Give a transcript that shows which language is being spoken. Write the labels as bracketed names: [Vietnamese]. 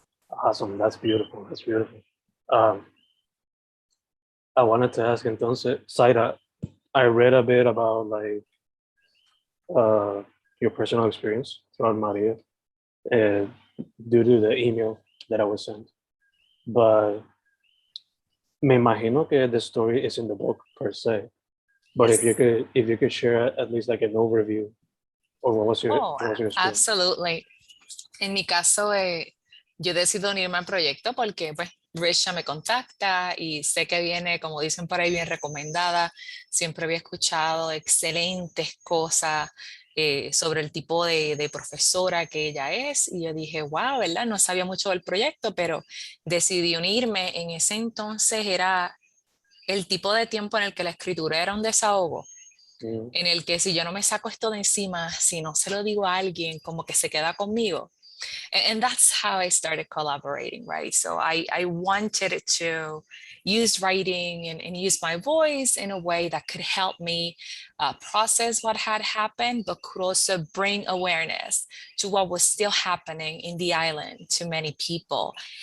[English] Awesome, that's beautiful, that's beautiful. I wanted to ask entonces, Zaira, I read a bit about like your personal experience throughout Maria due to the email that I was sent. But [Spanish] me imagino que [English] the story is in the book per se. But Yes. if you could share at least like an overview of what was your experience. Absolutely. [Spanish] En mi caso, yo decido unirme al proyecto porque pues Ricia me contacta y sé que viene, como dicen por ahí, bien recomendada. Siempre había escuchado excelentes cosas sobre el tipo de profesora que ella es y yo dije, wow, ¿verdad? No sabía mucho del proyecto, pero decidí unirme. En ese entonces era el tipo de tiempo en el que la escritura era un desahogo, en el que si yo no me saco esto de encima, si no se lo digo a alguien, como que se queda conmigo. [English] And that's how I started collaborating, right? So I wanted to use writing and use my voice in a way that could help me process what had happened, but could also bring awareness to what was still happening in the island to many people.